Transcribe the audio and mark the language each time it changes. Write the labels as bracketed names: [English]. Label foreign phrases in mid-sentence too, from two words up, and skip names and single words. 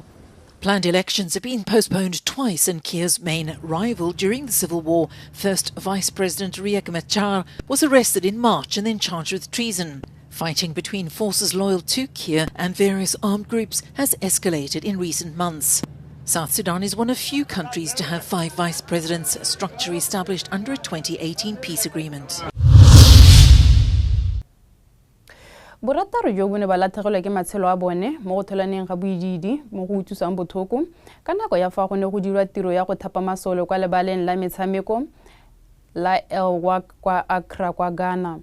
[English] Planned elections have been postponed twice, and Kiir's main rival during the civil war, First Vice President Riek Machar, was arrested in March and then charged with treason. Fighting between forces loyal to Kiir and various armed groups has escalated in recent months. South Sudan is one of few countries to have 5 vice presidents, a structure established under a 2018 peace agreement. [Tswana] Borataro jo bone ba latlhegelwa ke matshelo a bone mo go tholaneng ga boididi mo go utlwisang botlhoko ka nako ya fa go ne go dirwa tiro ya go thapa masole kwa lebaleng la metshameko la El-Wak kwa Accra kwa Ghana.